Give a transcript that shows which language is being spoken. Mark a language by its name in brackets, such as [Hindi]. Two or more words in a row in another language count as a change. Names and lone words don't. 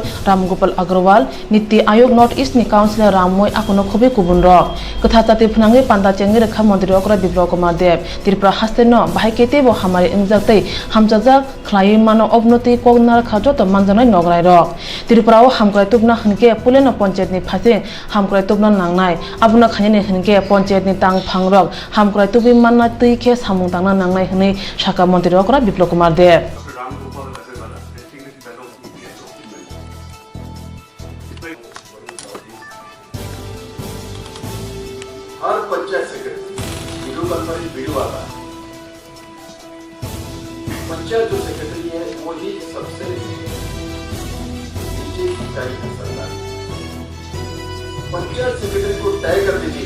[Kok Borok] Ramgopal Agrawal niti ayok north east ni councilor Ramoy akono khobe kubunro kotha chati phunangi panda chengi rekha mantri okora Biplop Kumar Dev Tripura haste no bahikete bo hamari ingjakte hamjajak khlai mano obnoti kognar khajoto manjanai nograi rok Tripura o hamkrai tubna hingke puleno panchayat ni phase hamkrai tubna nangnai abuna khani hingke panchayat ni tang phangrok hamkrai tubi manna tui khe samung tangna nangnai hini shaka mantri okora Biplop Kumar Dev [Hindi] हर पंचायत सेक्रेटरी [English] video conference [Hindi] वीडियो आता है पंचायत जो सेक्रेटरी है वही सबसे नीचे इकाई का सरदार पंचायत सेक्रेटरी को तय कर दीजिए